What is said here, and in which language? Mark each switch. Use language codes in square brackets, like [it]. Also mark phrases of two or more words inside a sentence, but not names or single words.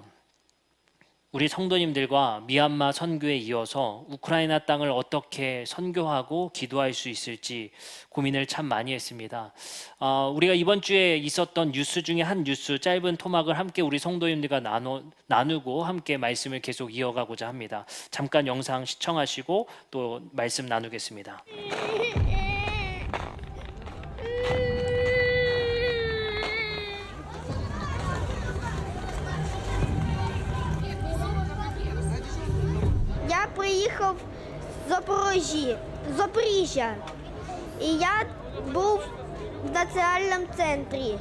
[ko] 우리 성도님들과 미얀마 선교에 이어서 우크라이나 땅을 어떻게 선교하고 기도할 수 있을지 고민을 참 많이 했습니다. 우리가 이번 주에 있었던 뉴스 중에 한 뉴스 짧은 토막을 함께 우리 성도님들과 나누고 함께 말씀을 계속 이어가고자 합니다. 잠깐 영상 시청하시고 또 말씀 나누겠습니다. [uk] Я приїхав з Запоріжжя, і я був в національному центрі.